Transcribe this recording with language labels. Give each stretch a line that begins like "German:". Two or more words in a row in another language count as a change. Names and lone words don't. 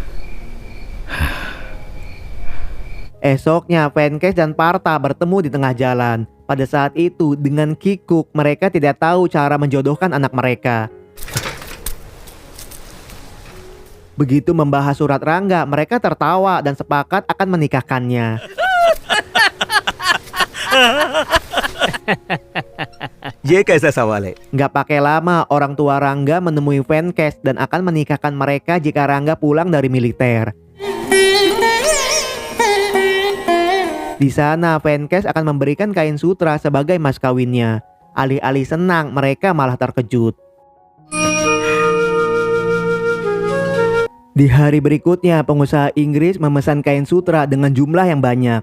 Indonesian: Esoknya Venkes dan Partha bertemu di tengah jalan. Pada saat itu dengan kikuk mereka tidak tahu cara menjodohkan anak mereka. Begitu membahas surat Rangga, mereka tertawa dan sepakat akan menikahkannya.
Hindi: ये कैसा सवाल है?
Indonesian: Nggak pakai lama, orang tua Rangga menemui Venkes dan akan menikahkan mereka jika Rangga pulang dari militer. Di sana, Venkes akan memberikan kain sutra sebagai mas kawinnya. Alih-alih senang, mereka malah terkejut. Di hari berikutnya, pengusaha Inggris memesan kain sutra dengan jumlah yang banyak.